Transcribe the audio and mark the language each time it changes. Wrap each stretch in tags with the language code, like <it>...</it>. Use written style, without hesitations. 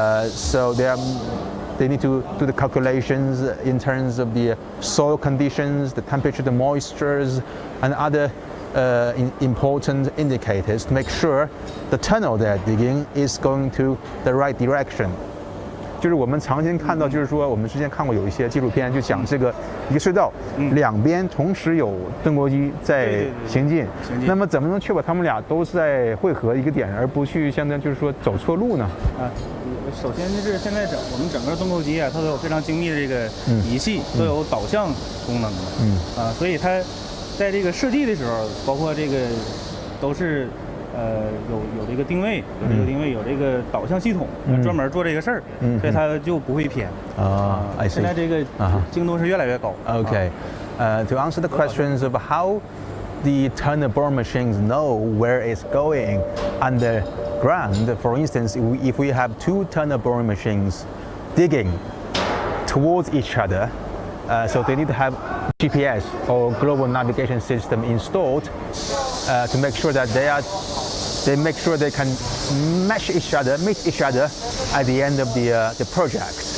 <en>So they need to do the calculations in terms of the soil conditions, the temperature, the moistures, and other important indicators to make sure the tunnel they're digging is going to the right direction.</en> <zh>就是我们常见看到，就是说我们之前看过有一些纪录片，就讲这个一个隧道，两边同时有盾构机在行进，那么怎么能确保他们俩都是在汇合一个点，而不去相当就是说走错路呢？首先就是现在我们整个盾构机啊，它都有非常精密的这个仪器，都有导向功能的，所以它在这个设计的时候，包括这个都是有这个定位，有这个导向系统，专门做这个事儿，所以它就不会偏。现在这个精度是越来越高。</zh> <en>Okay, to answer the questions of how the tunnel boring machines know where it's going underground, for instance, if we have two tunnel boring machines digging towards each other, so they need to have GPS or global navigation system installed to make sure that they make sure they can meet each other at the end of the project.</en>